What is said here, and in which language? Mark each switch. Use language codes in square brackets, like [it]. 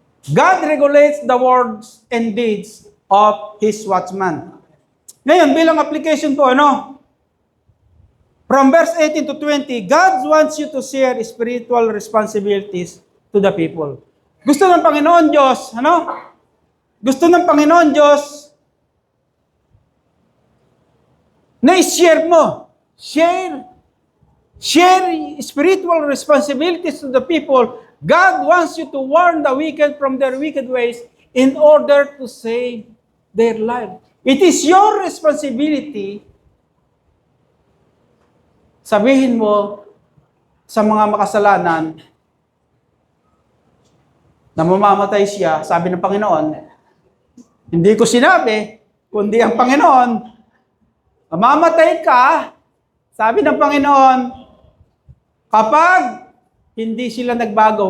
[en] God regulates the words and deeds of His watchman. [tl] Ngayon, bilang application po, [en] From verse 18 to 20, God wants you to share spiritual responsibilities to the people. [tl] Gusto ng Panginoon Diyos, Gusto ng Panginoon Diyos na i-share mo. [en] Share spiritual responsibilities to the people. God wants you to warn the wicked from their wicked ways in order to save their life. It is your responsibility. [tl] Sabihin mo sa mga makasalanan na mamamatay siya, sabi ng Panginoon, hindi ko sinabi, kundi ang Panginoon, mamamatay ka, sabi ng Panginoon, kapag hindi sila nagbago.